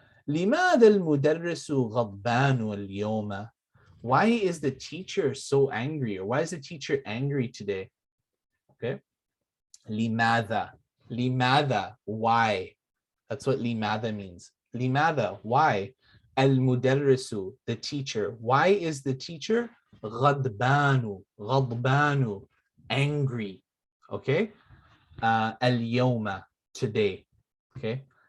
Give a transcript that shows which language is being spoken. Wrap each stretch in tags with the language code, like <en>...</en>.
<ar>لماذا المدرس غضبان اليوم?</ar> <en>Why is the teacher so angry, or why is the teacher angry today? Okay.</en> <ar>لماذا, لماذا,</ar> <en>why? That's what لماذا means.</en> <ar>لماذا,</ar> <en>why?</en> <ar>المدرس,</ar> <en>the teacher. Why is the teacher</en> <ar>غضبان, غضبان,</ar> <en>angry? Okay.</en> <ar>اليوم,</ar> <en>today. Okay.</en>